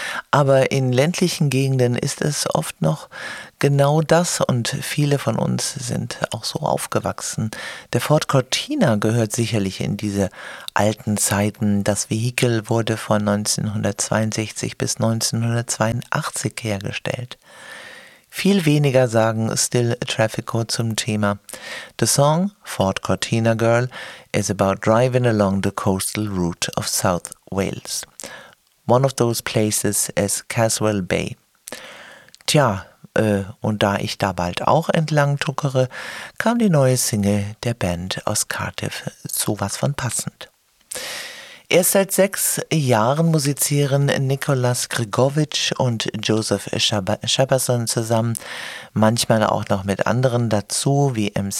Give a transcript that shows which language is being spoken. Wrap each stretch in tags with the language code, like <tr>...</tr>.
<de>Aber in ländlichen Gegenden ist es oft noch genau das und viele von uns sind auch so aufgewachsen. Der Ford Cortina gehört sicherlich in diese alten Zeiten. Das Vehikel wurde von 1962 bis 1982 hergestellt. Viel weniger sagen Still Traffico zum Thema.</de> <en>The song Ford Cortina Girl is about driving along the coastal route of South Wales. One of those places is Caswell Bay.</en> <de>Tja, und da ich da bald auch entlang tuckere, kam die neue Single der Band aus Cardiff sowas von passend. Erst seit 6 Jahren musizieren Nicolas Grigovic und Joseph Shepperson zusammen, manchmal auch noch mit anderen dazu, wie M.</de>